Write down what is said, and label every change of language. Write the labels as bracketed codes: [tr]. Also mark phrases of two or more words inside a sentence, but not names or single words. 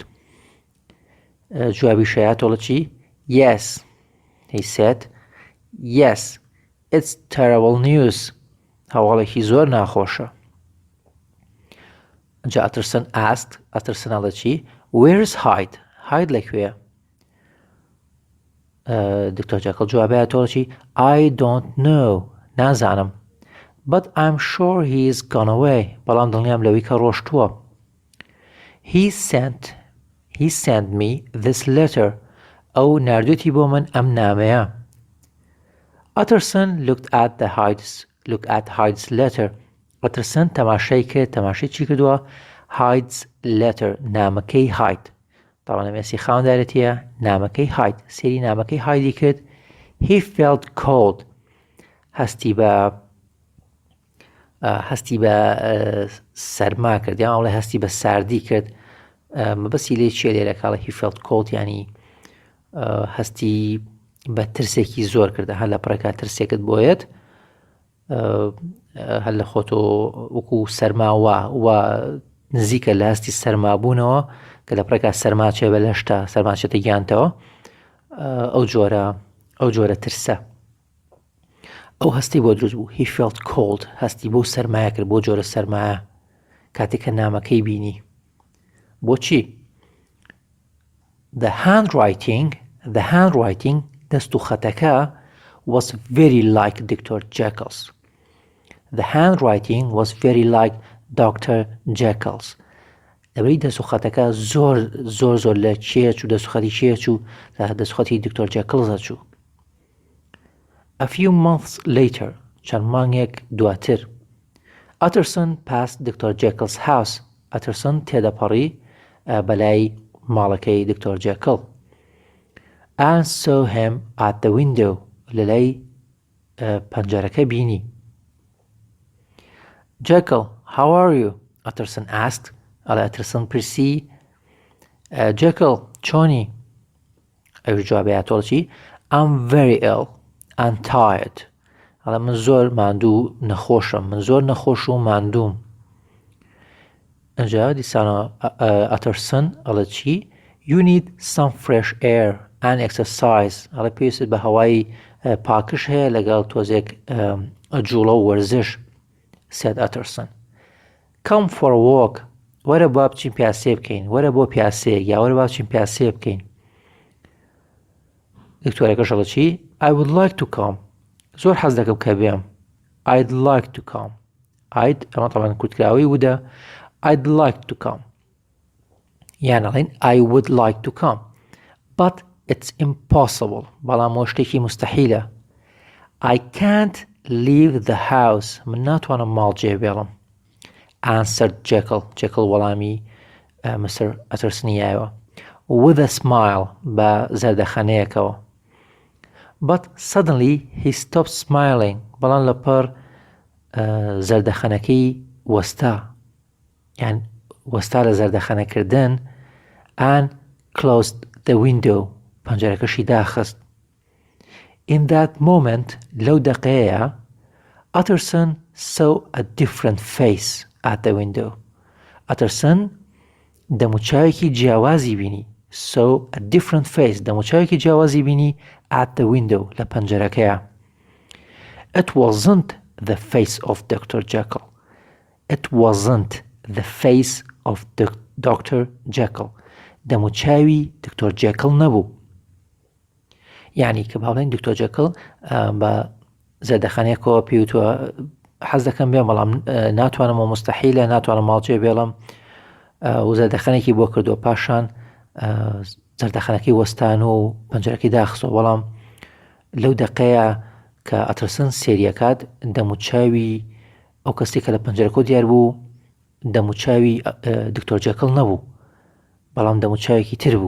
[ckb] جوابی شایەتەوە چی؟ Yes. [en] He said, Yes, it's terrible news. [ckb] هەواڵێکی زۆر ناخۆشە. جا ئەترسن asked, ئەترسن ئەڵێ چی؟ [en] Where is Hyde? Hyde لەکوێیە؟ [ckb] دکتۆر جەکڵ جوابایەتەوە چی؟ [en] I don't know. نازانم. But I'm sure he's gone away. [ckb] بەڵام دڵنیام لەوەی کە ڕۆشتووە. [en] He sent me this letter. [ckb] ئەو ناردوێتی بۆ من ئەم نامەیە. [en] Utterson looked at Hyde's letter. [ckb] Utterson تەماشای کرد. تەماشای چی کردووە؟ [en] Hyde's letter. [ckb] نامەکەی Hyde. طبعا ئەمێسی خاوەندارەتیە نامەکەی Hyde. سێری نامەکەی Hyde کرد. [en] He felt cold. [ckb] هەستی بە سەرما کرد. یان ئەڵێ هەستی بە ساردی کرد. مەبەستی لێ چیە لێرە کاڵە [en] he felt cold [ckb] یعنی هەستی بە ترسێکی زۆر کردە. هەر لە پڕێکا ترسێکت بۆیەت هەر لە خۆتۆ وەکو سەرماوە و نزیکە لە هەستی سەرمابوونەوە کە لە پڕێکا سەرماچێ بە لەشتا سەرماچێتە گیانتەوە ئەو جۆرە ترسە. ئەو هەستی بۆ دروست بوو. [en] He felt cold. [ckb] هەستی بۆ سەرمایە کرد بۆ جۆرە سەرمایە کاتێک کە نامەکەی بینی. [en] بۆچی؟ The handwriting دەستوخەتەکە was very like Dr. Jekyll's. The handwriting was very like Dr. Jekyll's. [ckb] دەبێت دەستوخەتەکە زۆر لە چێ چوو دەستوخەتی چێ چوو لە دەستوخەتی دکتۆر جەکڵزە چوو. [en] A few months later, [ckb] چەند مانگێک دواتر, [en] Utterson passed Dr. Jekyll's house. [ckb] Utterson تێدەپەڕی بەلای ماڵەکەی دکتۆر جەکڵ. [en] And saw him at the window. [ckb] لەلای پەنجەرەکە بینی. [en] Jekyll, how are you? Utterson asked. [ckb] ئەڵێ Utterson پرسی Jekyll, چۆنی؟ ئەوش جوابایەتەوە چی؟ [en] I'm very ill and tired. [ckb] ئەڵێ من زۆر ماندوو نەخۆشم. من زۆر نەخۆش و ماندووم. ئەجا دیسانە Utterson ئەڵێ چی؟ [en] You need some fresh air and exercise. [ckb] ئەڵێ پێویست بە هەوای پاکش هەیە لەگەڵ تۆزێک جوڵە و وەرزش. [en] said Utterson. Come for a walk. [ckb] وەرە با بچین پیاسێ بکەین. وەرە بۆ پیاسەیەک یا وەرە با بچین پیاسێ بکەین. دکتۆرەکەش ئەڵێ چی؟ [en] I would like to come. [ckb] زۆر حەز دەکەم کە بێم. [en] I'd like to come. [ckb] ئەمە تەمان کورتکراوی وودە. [en] I'd like to come. [ckb] یان ئەڵێن [en] I would like to come. But it's impossible. [ckb] بەڵام ئەوە شتێکی مستەحیلە. [en] I can't leave the house. [ckb] من ناتوانم ماڵ جێبێڵم. [en] Answered Jekyll. [ckb] Jekyll وەڵامی Mr. Uttersonیایەوە. [en] With a smile. [ckb] بە زەردەخەنەیەکەوە. [en] But suddenly he stopped smiling. [ckb] بەڵام لەپەر زەردەخەنەکەی وەستا. یان وەستا لە زەردەخەنەکردن [en] and closed the window. [ckb] پەنجەرەکەشی داخست. [en] In that moment, [ckb] لەو دەقەیەیە [en] Utterson saw a different face at the window. [ckb] Utterson دەموچاوێکی جیاوازی بینی. [en] saw a different face. [ckb] دەموچاوێکی جیاوازی بینی [en] at the window. [ckb] لە پەنجەرەکەیە. [en] It wasn't the face of Dr. Jekyll. It wasn't the face of Dr. Jekyll. [ckb] دەموچاوی دکتۆر جەکڵ نەبوو. یعنی کە باڵێن دکتۆر جەکڵ بە زەردەخەنەیەکەوە پێوتووە حەز دەکەم بێم بەڵام ناتوانم و مستەحیلە ناتوانم ماڵجێ بێڵم و زەردەخەنێکی بۆ کردو پاشان زەردەخەنەکەی وەستان و پەنجەرەکەی داخستەوە بەڵام لەو دەقەیە کە ئەترسن سێریەکات دەموچاوی ئەو کەسێک کە لە پەنجەرەکە دیار بوو دەموچاوی دکتۆر جەکڵ نەبوو بەڵام دەموچاوێکی تر بوو.